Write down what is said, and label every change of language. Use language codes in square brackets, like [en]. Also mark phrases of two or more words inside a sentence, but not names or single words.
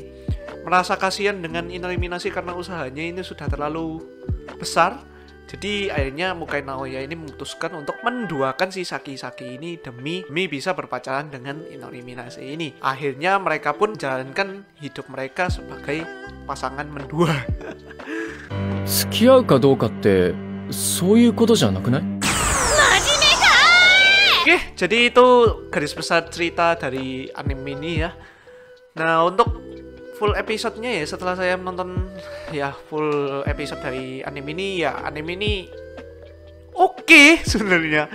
[id] Merasa kasihan dengan Inori Minase karena usahanya ini sudah terlalu besar. Jadi akhirnya Mukai Naoya ini memutuskan untuk menduakan si Saki-Saki ini demi bisa berpacaran dengan Inori Minase ini. Akhirnya mereka pun menjalankan hidup mereka sebagai pasangan mendua. [ja] 付き合うかどうかってそういうことじゃなくない? [id] Oke, jadi itu garis besar cerita dari anime ini ya. Nah, untuk [en] full episodenya [id] ya, setelah saya menonton ya [en] full episode [id] dari anime ini ya, anime ini oke sebenarnya.